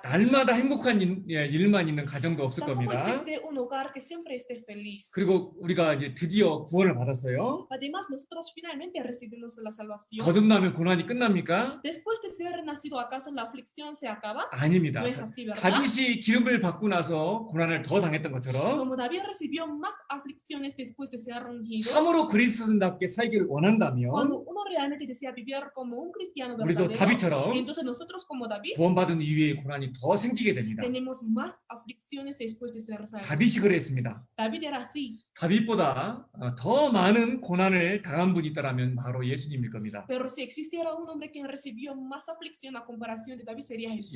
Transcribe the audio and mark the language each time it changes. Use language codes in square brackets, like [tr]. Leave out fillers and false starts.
[ko] 날마다 행복한 일만 있는 가정도 없을 [es] Tampoco [ko] 겁니다. [es] existe un hogar que siempre esté feliz. [ko] 그리고 우리가 이제 드디어 구원을 받았어요. [es] Además, nosotros finalmente recibimos la salvación. [ko] 거듭나면 고난이 끝납니까? [es] Después de ser nacido, ¿acaso la aflicción se acaba? [ko] 아닙니다. [es] No es así, ¿verdad? [ko] 다윗이 기름을 받고 나서 고난을 더 당했던 것처럼 [es] Como David recibió más aflicciones después de ser ungido, [ko] 참으로 그리스도인답게 살기를 원한다면 [es] cuando uno realmente desea vivir como un cristiano [ko] 우리도 [es] verdadero, [ko] 다윗처럼 [es] entonces nosotros como David [ko] 구원받은 이후에 고난이 더 생기게 됩니다. [es] tenemos más aflicciones después de ser salvos. [ko] 다윗이 그랬습니다. [es] David era así, [ko] 다윗보다 더 많은 고난을 당한 분이 있다면 바로 예수님일 겁니다. [es] pero si existiera un hombre que recibió más aflicción a comparación de David sería Jesús.